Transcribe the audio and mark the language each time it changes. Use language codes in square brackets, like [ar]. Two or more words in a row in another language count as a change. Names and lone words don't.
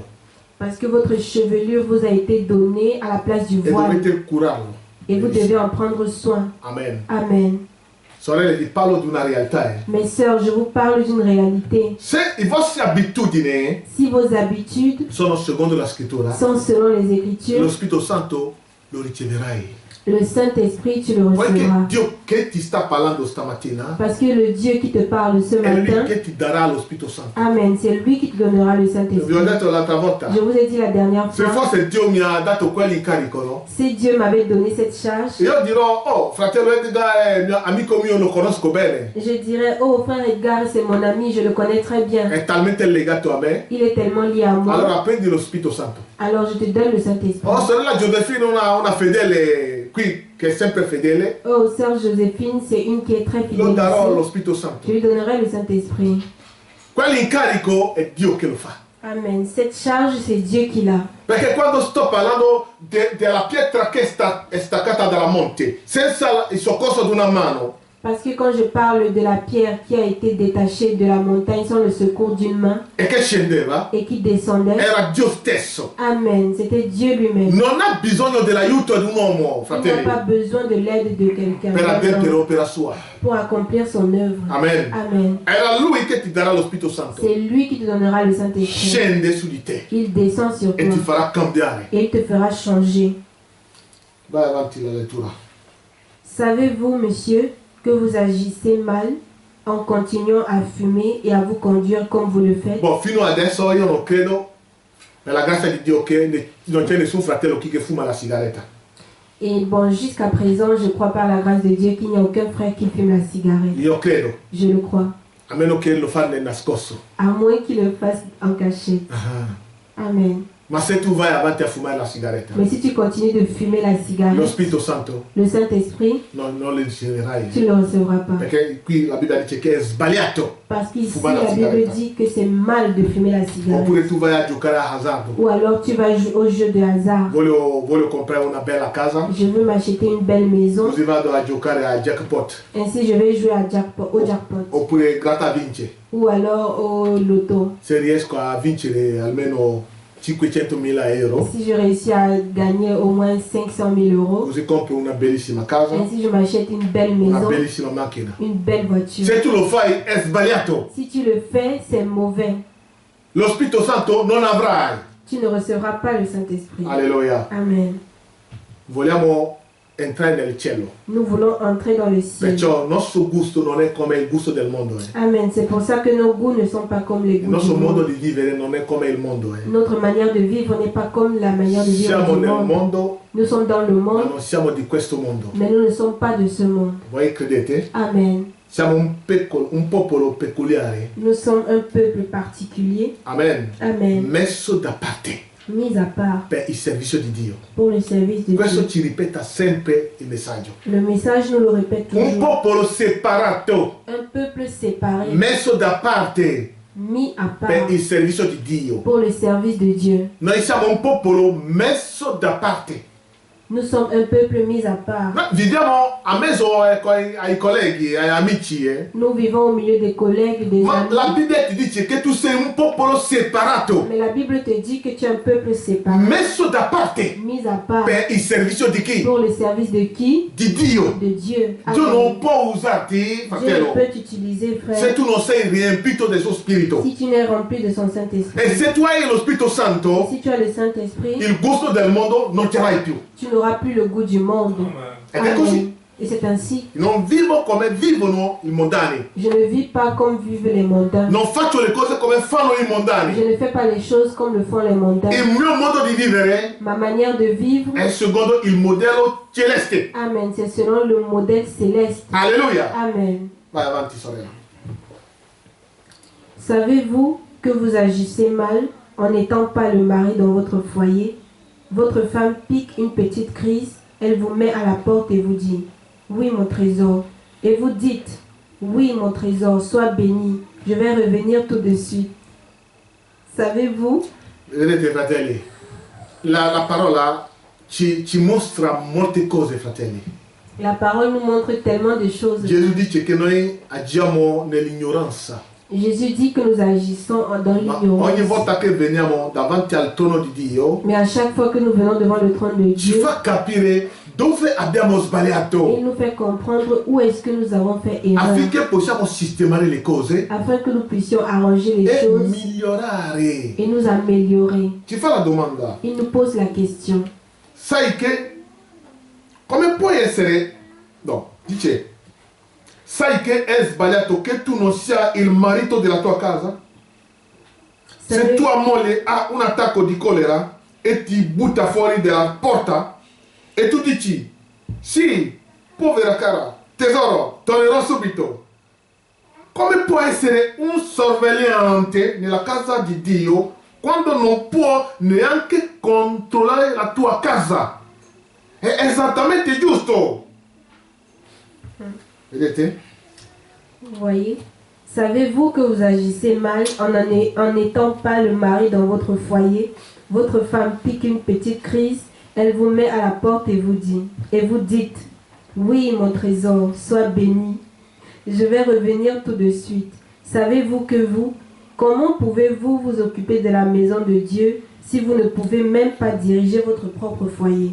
[fr] Parce que votre chevelure vous a été donnée à la place du [it] e [fr] voile. [it] dovete curarlo. [fr] Et vous devez en prendre soin. Amen. Amen. [it] Sorelle, ti parlo di una realtà. [fr] Mes sœurs, je vous parle d'une réalité. [it] Se i vostri abitudini [fr] Si vos habitudes [it] sono secondo la scrittura, [fr] sont selon les [it] lo [fr] Écritures, [it] Spirito Santo lo riceverai. [fr] le Saint-Esprit, tu le [it] Poiché [fr] recevras. [it] Dio che ti sta parlando stamattina [fr] Parce que le Dieu qui te parle ce [it] è lui [fr] matin, [it] che ti darà lo Spirito Santo. [fr] Amen, c'est lui qui te donnera le [it] Vi ho [fr] Saint-Esprit. [it] detto l'altra volta, [fr] Je vous ai dit la dernière [it] se [fr] fois, [it] forse Dio mi ha dato quell'incarico, no? [fr] si Dieu m'avait donné cette charge, [it] Io dirò, oh, fratello Edgar è mio amico mio, lo conosco bene, [fr] je dirais, oh frère Edgar, c'est mon ami, je le connais très bien. [it] è talmente legato a me, [fr] Il est tellement lié à moi. [it] allora prendi lo Spirito Santo. [fr] Alors je te donne le Saint-Esprit. [it] Oh, sorella Josephine, una fedele qui, che è sempre fedele, [fr] Oh, sœur Joséphine, c'est une qui est très [it] lo [fr] fidèle [it] darò lo [fr] ici. [it] Spirito [fr] Je [it] Santo. [fr] lui donnerai le Saint-Esprit. [it] Quell'incarico è Dio che lo fa. Amen. [fr] Cette charge, c'est Dieu qui l'a. [it] Perché quando sto parlando della pietra che è staccata dalla monte, senza il soccorso di una mano, [fr] Parce que quand je parle de la pierre qui a été détachée de la montagne sans le secours d'une main [it] e che scendeva, [fr] et qui descendait, [it] era Dio stesso. [fr] Amen, c'était Dieu lui-même. [it] Non ha bisogno dell'aiuto di un uomo, [fr] Il n'a [it] fratelli, [fr] pas besoin de l'aide de quelqu'un [it] per adempiere [fr] d'autre [it] l'opera sua. [fr] pour accomplir son œuvre. Amen. Amen. [it] Era lui che ti darà lo Spirito Santo. [fr] C'est lui qui te donnera le Saint-Esprit. [it] Scende su di te [fr] Il descend sur [it] e ti [fr] toi [it] farà cambiare. [fr] et il te fera changer. [it] Vai avanti la lettura. [fr] Savez-vous, monsieur, que vous agissez mal en continuant à fumer et à vous conduire comme vous le faites? [it] Boh, fino adesso io non credo, nella grazia di Dio, che non c'è nessun fratello qui che fuma la sigaretta. [fr] Et bon, jusqu'à présent, je crois par la grâce de Dieu qu'il n'y a aucun frère qui fume la cigarette. [it] Io credo, [fr] Je le crois. [it] a meno che lo fa nel nascosto. [fr] À moins qu'il le fasse en cachette. Amen. [it] Ma se tu vai avanti a fumare la sigaretta, [fr] Mais si tu continues de fumer la [it] lo [fr] cigarette, [it] Spirito Santo [fr] le Saint-Esprit, [it] non lo riceverai. [fr] tu ne le recevras pas. [it] Perché qui la Bibbia dice che è sbagliato. [fr] Parce qu'ici, [it] Fumare la [fr] la Bible cigarette. dit que c'est mal de fumer la cigarette. [it] Oppure tu vai a giocare a hazardo. [fr] Ou alors tu vas jouer au jeu de hasard. [it] Voglio comprare una bella casa, [fr] Je veux m'acheter une belle maison. [it] così vado a giocare a jackpot. [fr] Ainsi, je vais jouer au jackpot. [it] Oppure gratta vince. [fr] Ou alors au loto. [it] Se riesco a vincere almeno 500.000 euro, [fr] Si je réussis à gagner au moins 500 000 euros, [it] così compro una bellissima casa, [fr] ainsi je m'achète une belle [it] una [fr] maison, [it] bellissima macchina. [fr] une belle voiture. [it] Se tu lo fai è sbagliato. [fr] Si tu le fais, c'est mauvais. [it] Lo Spirito Santo non avrai. [fr] Tu ne recevras pas le Saint-Esprit. [it] Alleluia. [fr] Amen. [it] Vogliamo entrare nel cielo. [fr] Nous voulons entrer dans le ciel. [it] Perciò il nostro gusto non è come il gusto del mondo. [fr] Amen. C'est pour ça que nos goûts ne sont pas comme les [it] Il [fr] goûts [it] nostro [fr] du [it] modo [fr] monde. [it] di vivere non è come il mondo. [fr] Notre manière de vivre n'est pas comme la manière de vivre [it] Siamo [fr] du [it] nel [fr] monde. [it] mondo, [fr] Nous sommes dans le [it] ma [fr] monde, [it] non siamo di questo mondo. [fr] mais nous ne sommes pas de ce monde. [it] Voi credete? [fr] Amen. [it] Siamo un popolo peculiare. [fr] Nous sommes un peuple particulier. Amen. Amen. [it] Messo da parte [fr] Mis à part [it] per il servizio di Dio. [fr] pour le service de [it] Questo [fr] Dieu. [it] ci ripeta sempre il messaggio. [fr] Le message nous le répète [it] Un [fr] toujours. [it] popolo separato, [fr] Un peuple séparé, [it] messo da parte [fr] mis à part [it] per il servizio di Dio. [fr] pour le service de Dieu. [it] Noi siamo un popolo messo da parte. [fr] Nous sommes un peuple mis à part. [it] Noi viviamo a mezzo ai colleghi, agli amici. [fr] Nous vivons au milieu des collègues, des [it] Ma la [fr] amis. [it] Bibbia ti dice che tu sei un popolo separato, [fr] Mais la Bible te dit que tu es un peuple séparé, [it] messo da parte [fr] mis à part [it] per il servizio di chi? [fr] pour le service de qui? [it] Di Dio. [fr] De Dieu. [it] Dio non [fr] Amen. [it] può usarti, [fr] Dieu [it] fratello, [fr] peut t'utiliser, [it] se [fr] frère, [it] tu non sei riempito del suo spirito. [fr] si tu n'es rempli de son Saint-Esprit. [it] E se tu hai lo Spirito Santo, [fr] Si tu as le Saint-Esprit, [it] il gusto del mondo non ce l'hai più. [fr] tu n'auras plus le goût du monde. [it] Ed è così. [fr] Et c'est ainsi. [it] Non vivo come vivono i mondani. [fr] Je ne vis pas comme vivent les mondains. [it] Non faccio le cose come fanno i [fr] Je [it] mondani. [fr] ne fais pas les choses comme le font les mondains. [it] Il mio modo di vivere [fr] Ma manière de vivre, [it] è secondo il modello celeste. [fr] Amen, c'est selon le modèle céleste. [it] Alleluia. [fr] Amen. [it] Vai avanti, sorella. [fr] Savez-vous que vous agissez mal en n'étant pas le mari dans votre foyer? Votre femme pique une petite crise, elle vous met à la porte et vous dit, oui mon trésor. Et vous dites, oui mon trésor, sois béni, je vais revenir tout de suite. Savez-vous? [it] Vedete, fratelli, la parola ci mostra molte cose, fratelli. [fr] La parole nous montre tellement de choses. [it] Gesù dice che noi agiamo nell'ignoranza. [fr] Jésus dit que nous agissons dans [it] Ma [fr] l'ignorance. [it] ogni volta che veniamo davanti al trono di Dio, [fr] Mais à chaque fois que nous venons devant le trône de [it] ci [fr] Dieu, [it] fa capire dove abbiamo sbagliato, [fr] Il nous fait comprendre où est-ce que nous avons fait erreur, [it] affinché possiamo sistemare le cose [fr] afin que nous puissions arranger les [it] e [fr] choses [it] migliorare. [fr] et nous améliorer. [it] Ci fa la domanda, [fr] Il nous pose la question. [it] sai che come puoi essere, no, dice, sai che è sbagliato che tu non sia il marito della tua casa? Se tua moglie ha un attacco di colera e ti butta fuori dalla porta e tu dici, sì, povera cara, tesoro, tornerò subito. Come può essere un sorvegliante nella casa di Dio quando non può neanche controllare la tua casa? È esattamente giusto. Vedete? [fr] Vous voyez? Savez-vous que vous agissez mal en n'étant pas le mari dans votre foyer? Votre femme pique une petite crise, elle vous met à la porte et vous dites, oui mon trésor, sois béni. Je vais revenir tout de suite. Savez-vous que comment pouvez-vous vous occuper de la maison de Dieu si vous ne pouvez même pas diriger votre propre foyer?